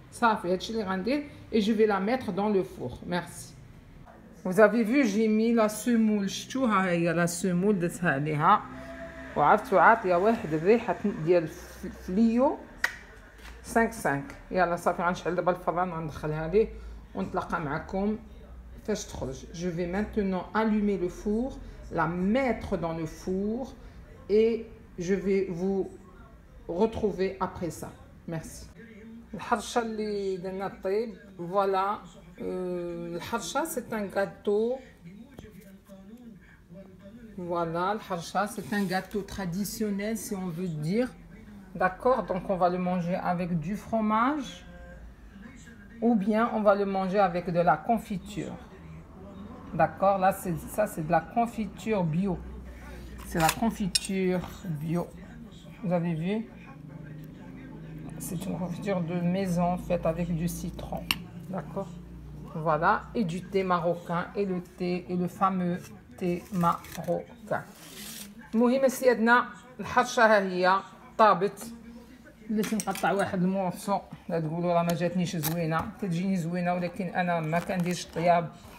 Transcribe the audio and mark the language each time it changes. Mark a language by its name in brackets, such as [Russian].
[French] Ça fait et je vais la mettre dans le four. Merci. Vous avez vu, j'ai mis la semoule. [Arabic] شفتوها هي la semoule درتها عليها، وعرفتوا عاطيه واحد الريحه ديال فليو 5. يلا صافي غنشعل دابا الفران وندخلها ليه ونتلاقى معكم فاش تخرج. [French] Je vais maintenant allumer le four, la mettre dans le four et je vais vous retrouver après ça. Merci. [Arabic] الحرشه اللي درنا الطيب فوالا. الحرشه c'est un gâteau [French] Voilà, le harcha, c'est un gâteau traditionnel si on veut dire. D'accord, donc on va le manger avec du fromage ou bien on va le manger avec de la confiture. D'accord, là ça c'est de la confiture bio. C'est la confiture bio. Vous avez vu? C'est une confiture de maison faite avec du citron. D'accord? Voilà, et du thé marocain et le thé et le fameux thé marocain. [Arabic] المهم سيادنا الحرشه ها هي طابت. بلاتي نقطع واحد المورصو لا تقولوا راه ما جاتنيش زوينه، كتجيني زوينه ولكن انا ما كنديرش الطياب.